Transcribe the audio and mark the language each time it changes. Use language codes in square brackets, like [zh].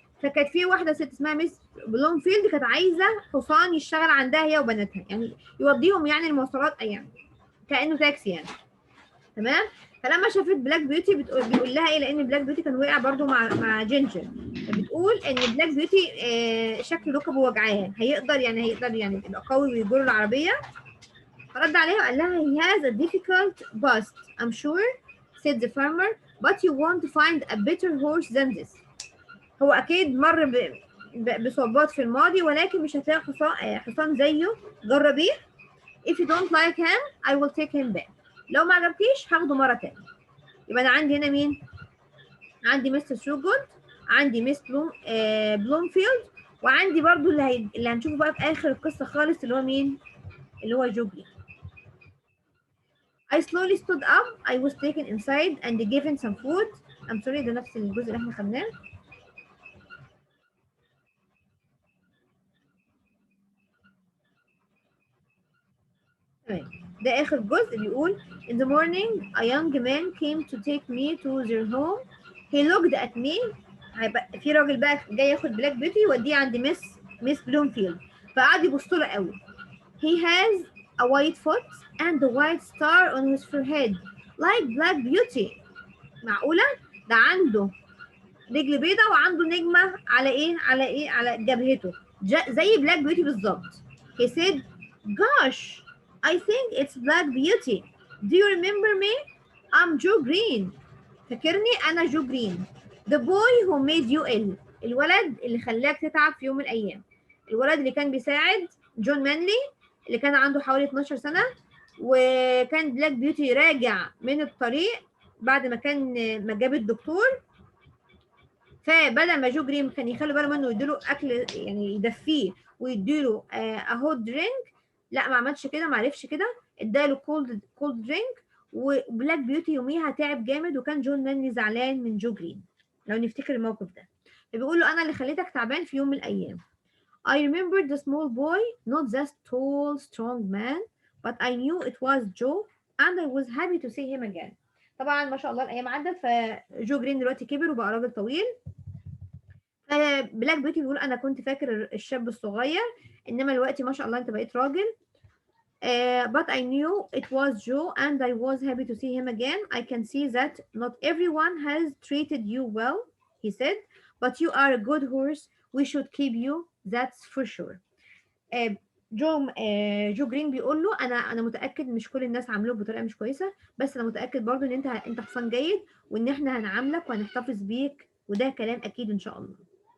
[ar] فكانت في واحده ست اسمها ميس بلومفيلد كانت عايزه حصان يشتغل عندها هي وبناتها، يعني يوديهم يعني المواصلات يعني كانه تاكسي يعني. تمام. فلما شافت بلاك بيوتي بيقول لها ايه، لان بلاك بيوتي كان وقع برده مع جينجر، فبتقول ان بلاك بيوتي شكل ركبه وجعان، هيقدر يعني يبقى قوي ويجر العربيه. فرد عليها وقال لها [en] he has a difficult bust I'm sure said the farmer but you want to find a better horse than this. [ar] هو اكيد مر بصعوبات في الماضي، ولكن مش هتلاقي حصان زيه، جربيه. [en] if you don't like him I will take him back. [ar] لو ما عجبكيش هاخده مره تانية. يبقى انا عندي هنا مين؟ عندي مستر ثروجود، عندي ميس بلومفيلد، وعندي برضو اللي هنشوفه بقى في اخر القصه خالص اللي هو مين؟ اللي هو جوجلي. [en] I slowly stood up. I was taken inside and given some food. I'm sorry [ar] ده نفس الجزء اللي احنا خدناه. تمام. ده آخر جزء بيقول [en] In the morning a young man came to take me to their home. He looked at me. [ar] في راجل بقى جاي ياخد بلاك بيوتي يوديه عند ميس بلومفيلد، فقعد يبص له قوي. [en] He has a white foot and a white star on his forehead like Black Beauty. [ar] معقولة؟ ده عنده رجل بيضة وعنده نجمة على جبهته زي بلاك بيوتي بالظبط. [en] He said, Gosh, I think it's Black Beauty. Do you remember me? I'm Joe Green. [ar] فاكرني؟ أنا جو جرين. [en] The boy who made you ill. [ar] الولد اللي خلاك تتعب في يوم من الأيام. الولد اللي كان بيساعد جون مانلي اللي كان عنده حوالي 12 سنة، وكان بلاك بيوتي راجع من الطريق بعد ما جاب الدكتور، فبدل ما جو جرين كان يخلي باله منه ويديله اكل يعني يدفيه ويديله هوت درينك، لا ما عملش كده، ما عرفش كده، اداله كولد درينك. وبلاك بيوتي يوميها تعب جامد، وكان جون مانلي زعلان من جو جرين لو نفتكر الموقف ده. فبيقول له انا اللي خليتك تعبان في يوم من الايام. [en] I remembered the small boy, not the tall strong man, but I knew it was Joe and I was happy to see him again. [ar] طبعا ما شاء الله الايام عدت، فجو جرين دلوقتي كبر وبقى راجل طويل. بلاك بيوتي بيقول انا كنت فاكر الشاب الصغير، انما دلوقتي ما شاء الله انت بقيت راجل. [en] But I knew it was Joe and I was happy to see him again. I can see that not everyone has treated you well, he said, but you are a good horse. We should keep you, that's for sure. [ar] جو جرين بيقول له انا متاكد مش كل الناس عاملوك بطريقه مش كويسه، بس انا متاكد برضو ان انت حصان جيد، وان احنا هنعاملك وهنحتفظ بيك، وده كلام اكيد ان شاء الله.